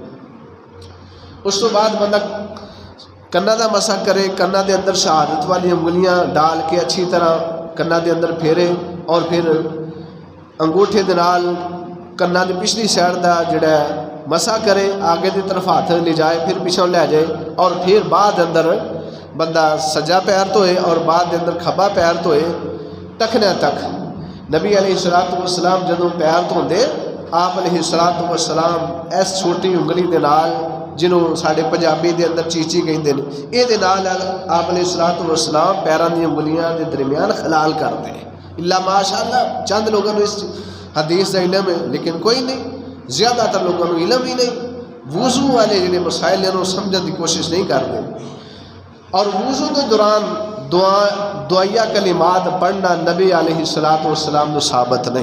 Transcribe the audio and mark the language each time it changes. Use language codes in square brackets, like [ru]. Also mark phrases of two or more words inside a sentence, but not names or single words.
[pa] اس تو بعد بندہ کنا دا مسا کرے، کنا دے اندر شہادت والی انگلیاں ڈال کے اچھی طرح کنا دے اندر پھیرے اور پھر انگوٹھے دے نال کنا دی پچھلی سائڈ دا جڑا ہے مسا کرے، آگے دی طرف ہاتھ لے جائے، پھر پیچھوں لے جائے اور پھر بعد اندر بندہ سجا پیر دھوئے اور بعد دے اندر کھبا پیر دھوئے ٹکنے تک۔ نبی [ar] علیہ الصلوۃ والسلام [pa] جدوں پیر دھوندے آپ [ar] علیہ الصلوۃ والسلام [pa] اس چھوٹی انگلی دے نال جنہوں ساڈے پنجابی دے اندر چیچی کہندے نے، اے دے نال آپ [ar] علیہ الصلوۃ والسلام [pa] پیراں دی انگلیاں دے درمیان خلال کردے ہیں۔ اللہ ماشاءاللہ چند لوگوں نے اس حدیث دا علم ہے، لیکن کوئی نہیں، [ur] زیادہ تر لوگوں کو علم ہی نہیں۔ وضو والے جڑے مسائل ہیں سمجھنے کی کوشش نہیں کرتے۔ اور وضو کے دوران دعائیہ کلمات پڑھنا نبی [ar] علیہ الصلوۃ والسلام [ur] کو ثابت نہیں۔